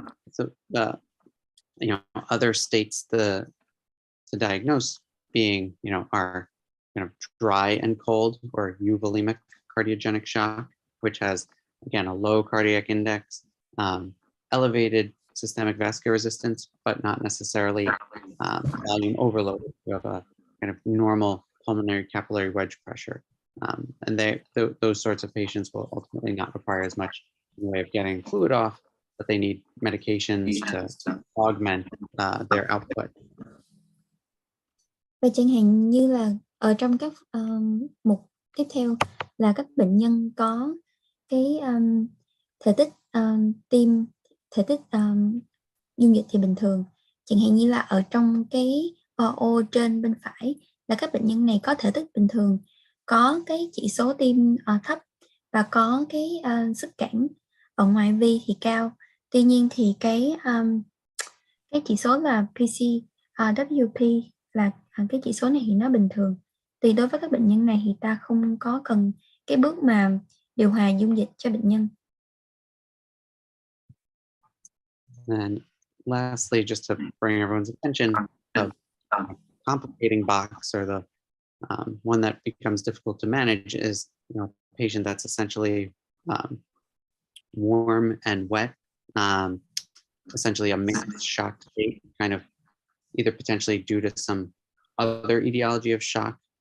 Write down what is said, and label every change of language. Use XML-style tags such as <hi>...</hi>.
<en>So other states to diagnose being are dry and cold or euvolemic cardiogenic shock, which has again a low cardiac index, elevated systemic vascular resistance, but not necessarily volume overload. You have a kind of normal pulmonary capillary wedge pressure, and those sorts of patients will ultimately not require as much in the way of getting fluid off, but they need medications to augment their output.</en> <vi>Và chẳng hạn như là ở trong các mục tiếp theo là các bệnh nhân có cái thể tích tim, thể tích dung dịch thì bình thường. Chẳng hạn như là ở trong cái ô trên bên phải là các bệnh nhân này có thể tích bình thường, có cái chỉ số tim thấp và có cái sức cản ở ngoại vi thì cao. Tuy nhiên thì cái chỉ số là PCWP là cái chỉ số này thì nó bình thường. Thì đối với các bệnh nhân này thì ta không có cần cái bước mà điều hòa dung dịch cho bệnh nhân.</vi> <en>And lastly, just to bring everyone's attention, the complicating box, or the one that becomes difficult to manage, is a patient that's essentially warm and wet, essentially a mixed shock state, kind of either potentially due to some other etiology of shock</en>